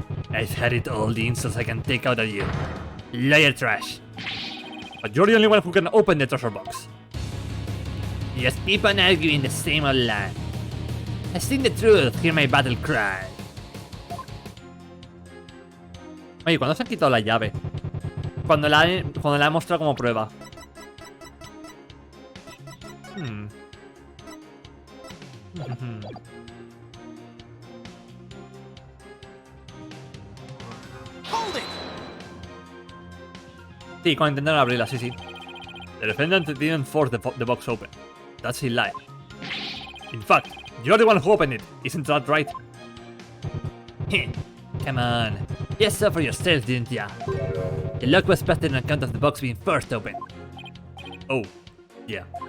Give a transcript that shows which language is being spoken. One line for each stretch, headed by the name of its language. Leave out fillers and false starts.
English: I've had it all the insults I can take out of you. Liar trash. But you're the only one who can open the treasure box. Just keep on arguing the same old line. I've seen the truth, hear my battle cry.
Spanish: Oye, ¿cuándo se han quitado la llave? cuando la he mostrado como prueba.
English: Hold it!
Spanish: Sí, cuando intentaron abrirla, sí, sí.
English: The defendant didn't force the box open. That's a lie. In fact, you're the one who opened it. Isn't that right? Come on. You saw for yourself, didn't ya? The lock was busted on account of the box being first opened. Oh, yeah.